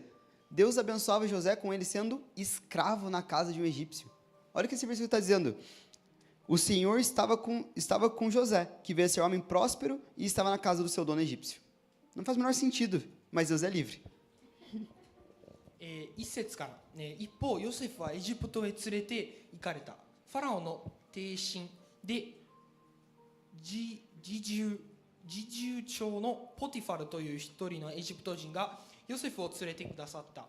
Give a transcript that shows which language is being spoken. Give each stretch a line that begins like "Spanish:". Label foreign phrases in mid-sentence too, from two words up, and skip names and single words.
Portuguese: Deus abençoava José com ele sendo escravo na casa de um egípcio. Olha o que esse versículo está dizendo. O Senhor estava com José, que veio a ser homem próspero e estava na casa do seu dono egípcio. Não faz o menor sentido, mas Deus é livre.
Japanese: 1 節から、一方ヨセフはエジプトへ連れて行かれた。ファラオの帝臣で侍従長のポティファルという一人のエジプト人がヨセフを連れてくださった。